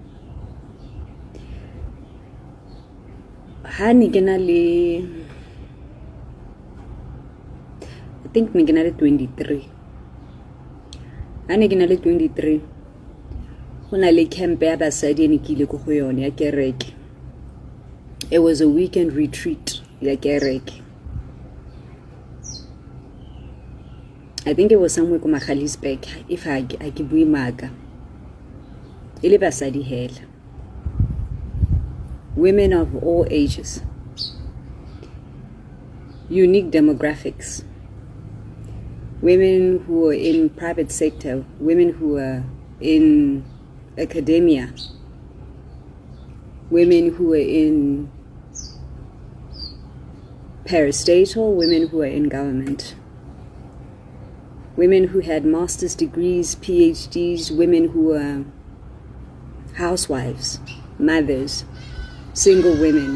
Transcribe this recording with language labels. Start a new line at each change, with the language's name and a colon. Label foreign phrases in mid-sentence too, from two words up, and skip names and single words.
Tswana: ha ne ke na le
English: I think
Tswana: ne ke na le 23 ha ne ke na le 23 go na le camp ya basadi ne ke ile go yone ya kereke.
English: It was a weekend retreat
Tswana: ya kereke.
English: I think it was somewhere ko Magalisburg if I
Tswana: ke bue maaka ile basadi hela
English: women of all ages, unique demographics, women who are in private sector, women who are in academia, women who are in parastatal, women who are in government, women who had master's degrees, PhDs, women who are housewives, mothers, single women.